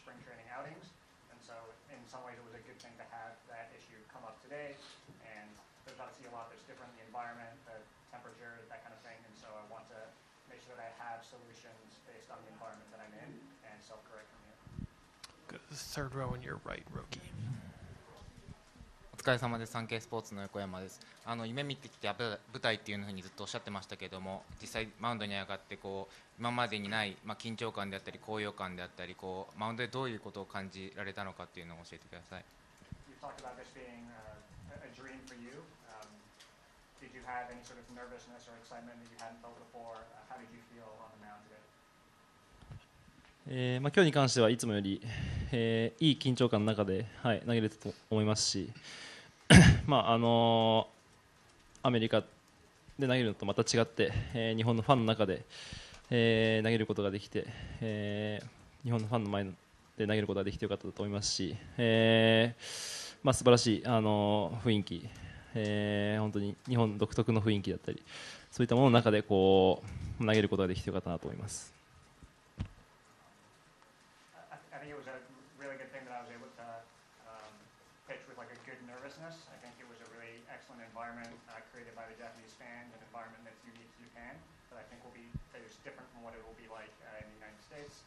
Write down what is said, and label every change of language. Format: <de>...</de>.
<en>spring training outings. And so in some ways it was a good thing to have that issue come up today. And there's obviously a lot that's different in the environment, the temperature, that kind of thing. And so I want to make sure that I have solutions based on the environment that I'm in and self-correct from here. Go to the third row on your right, Roki.</en> <ja>お疲れ様です。サンケイスポーツの横山です。夢見てきた舞台っていうふうにずっとおっしゃってましたけども、実際マウンドに上がって今までにない、緊張感であったり高揚感であったりマウンドでどういうことを感じられたのかっていうのを教えてください。</ja> <en>You talked about this being a dream for you. Did you have any sort of nervousness or excitement that you hadn't felt before? How did you feel on the mound today?</en> <ja>今日に関してはいつもより、いい緊張感の中で、投げれたと思いますし、アメリカで投げるのとまた違って、日本のファンの中で、投げることができて、日本のファンの前で投げることができてよかったと思いますし、素晴らしい雰囲気、本当に日本独特の雰囲気だったり、そういったものの中で投げることができてよかったなと思います。</ja> <en>I think it was a really good thing that I was able to pitch with like a good nervousness. I think it was a really excellent environment created by the Japanese fans, an environment that's unique to Japan, that I think that is different from what it will be like in the United States.</en>